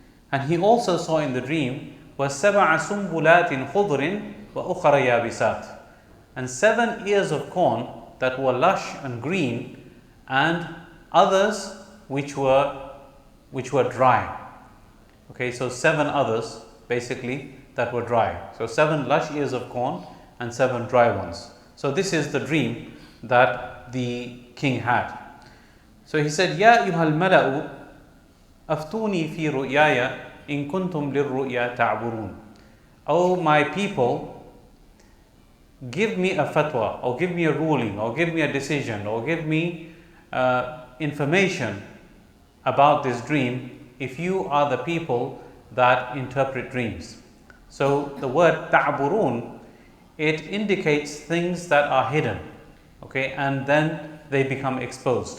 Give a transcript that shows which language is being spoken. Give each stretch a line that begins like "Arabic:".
English: And he also saw in the dream
Arabic: وَسَبْعَ سُنبُلَاتٍ خُضْرٍ وَأُخَرَ يَابِسَاتٍ,
English: and 7 ears of corn that were lush and green, and others which were dry. Okay, so 7 others basically that were dry. So 7 lush ears of corn and 7 dry ones. So this is the dream that the king had. So he said,
Arabic: يَا أَيُّهَا الْمَلَأُ أَفْتُونِي فِي رُؤْيَايَ إِن كُنْتُمْ لِلرُّؤْيَا تَعْبُرُونَ.
English: O my people, give me a fatwa, or give me a ruling, or give me a decision, or give me information about this dream if you are the people that interpret dreams. So the word ta'burun, it indicates things that are hidden, okay, and then they become exposed.